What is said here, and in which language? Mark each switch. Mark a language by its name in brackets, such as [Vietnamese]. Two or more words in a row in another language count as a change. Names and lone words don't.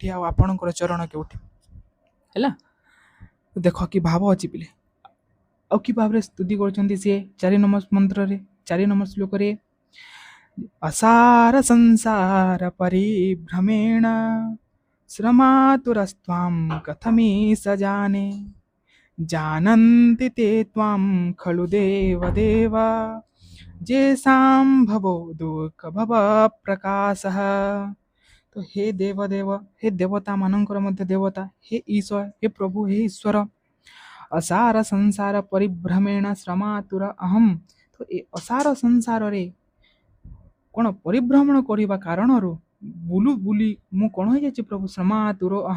[Odia] ଆଉ ଆପଣଙ୍କର ଚରଣ କେଉଁଠି? ହେଲା। ଦେଖ କି ଭାବ ଅଛି ପିଲେ। ଆଉ କି ଭାବରେ ସ୍ତୁତି କରୁଛନ୍ତି ସିଏ 4 ନମ୍ବର ମନ୍ତ୍ରରେ, 4 ନମ୍ବର ଶ୍ଲୋକରେ, [Sanskrit] ଅସାର ସଂସାର ପରିଭ୍ରମେଣ ଶ୍ରମାତୁରସ୍ତ୍ୱାଂ କଥମିଷ ଜାନେ जानन्ति ते त्वां खलु देव येषां भवो दुःख भव प्रकाशः। [Odia] ତ ହେ ଦେବ, ହେ ଦେବତା ମାନଙ୍କର ମଧ୍ୟ ଦେବତା, ହେ ଈଶ୍ୱର, ହେ ପ୍ରଭୁ, ହେ ଈଶ୍ୱର, [Sanskrit] ଅସାର ସଂସାର ପରିଭ୍ରମେଣ ଶ୍ରମାତୁର ଅହଂ। [Odia] ତ ଏ ଅସାର ସଂସାରରେ କଣ ପରିଭ୍ରମଣ କରିବା କାରଣରୁ ବୁଲି ମୁଁ କଣ ହେଇଯାଇଛି ପ୍ରଭୁ?